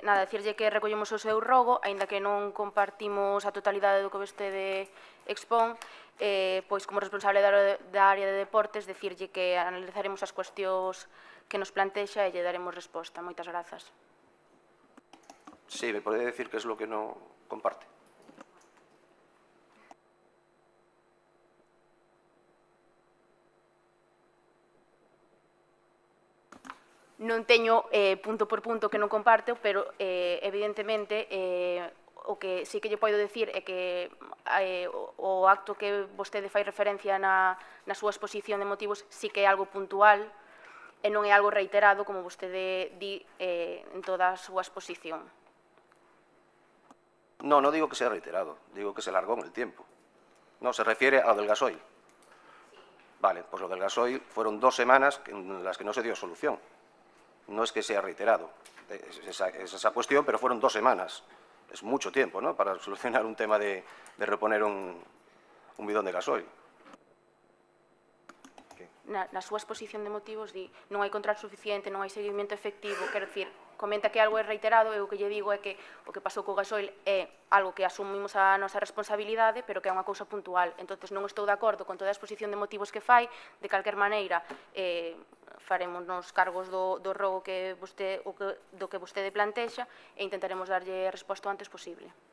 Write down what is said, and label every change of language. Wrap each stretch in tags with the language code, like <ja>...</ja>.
<gl>Nada, dicirlle que recollemos o seu rogo, aínda que non compartimos a totalidade do que vostede expón, pois como responsable da área de deportes, dicirlle que analizaremos as cuestións que nos plantexa e lle daremos resposta. Moitas grazas.</gl> <es>Sí, ¿me podría decir qué es lo que no comparte?</es> <gl>Non teño punto por punto que non comparto, pero evidentemente o que sí que lle podo decir é que o acto que vostede fai referencia na súa exposición de motivos sí que é algo puntual e non é algo reiterado como vostede di en toda a súa exposición.</gl> <es>No, no digo que sea reiterado, digo que se alargó en el tiempo. No, se refiere a lo del gasoil. Vale, pues lo del gasoil fueron 2 semanas en las que no se dio solución. No es que sea reiterado, es esa cuestión, pero fueron 2 semanas. Es mucho tiempo, ¿no?, para solucionar un tema de reponer un bidón de gasoil.</es> <gl>Na súa exposición de motivos di non hai control suficiente, non hai seguimento efectivo, quero dicir, comenta que algo é reiterado e o que lle digo é que o que pasou co gasoil é algo que asumimos a nosa responsabilidade, pero que é unha cousa puntual. Entonces non estou de acordo con toda a exposición de motivos que fai, de calquer maneira faremos nos cargos do rogo do que vostede plantexa e intentaremos darlle resposta o antes posible.</gl>